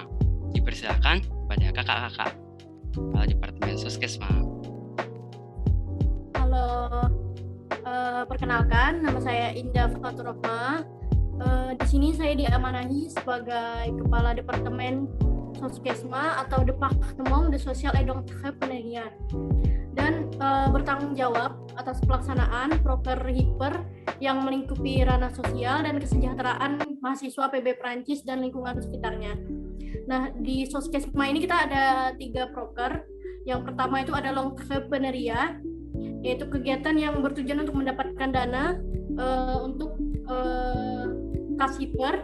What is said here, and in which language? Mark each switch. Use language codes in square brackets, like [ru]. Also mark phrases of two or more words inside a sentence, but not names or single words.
[id] Dipersilakan kepada kakak-kakak. Departemen Soskesma. Halo, perkenalkan nama saya Indah Faturahma. Di sini saya diamanahi sebagai Kepala Departemen Soskesma atau [fr] Departement de Social et d'Entrepreneuriat [id] dan bertanggung jawab atas pelaksanaan proker Hiper yang melingkupi ranah sosial dan kesejahteraan mahasiswa PB Prancis dan lingkungan sekitarnya. Nah, di Soskesma ini kita ada 3 proker. Yang pertama itu ada L'Entrepreneuriat, yaitu kegiatan yang bertujuan untuk mendapatkan dana untuk kas Hiper.